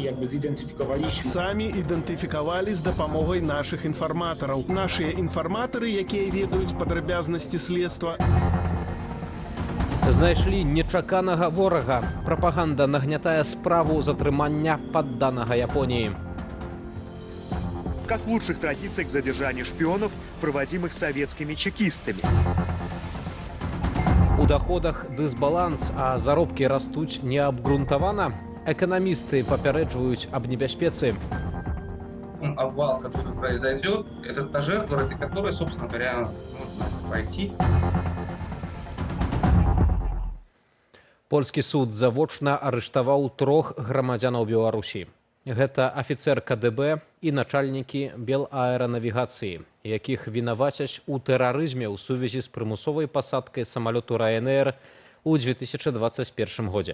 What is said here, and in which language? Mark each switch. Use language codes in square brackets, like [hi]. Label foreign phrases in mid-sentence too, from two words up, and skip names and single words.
[be] ідэнтыфікавалі з дапамогай нашых інфарматараў. Нашыя інфарматары, якія ведаюць падрабязнасці следства. Знайшлі нечаканага ворага. Прапаганда нагнятае справу затрымання падданага Японіі. [ru] Как в лучших традициях задержания шпионов, проводимых советскими чекистами. [be] У доходах дысбаланс, а заробкі растуць неабгрунтавана. Экономисты папярэджваюць аб небяспецы. [ru] Обвал, который произойдет, это та жертва, ради которой, собственно говоря, нужно пойти. [be] Польскі суд завочна арыштаваў 3 грамадзянаў Беларусі. Гэта афіцэр КДБ і начальнікі Белаэранавігацыі, якіх вінавацяць у тэрарызме ў сувязі з прымусовай пасадкай самалёту Ryanair у 2021 годзе.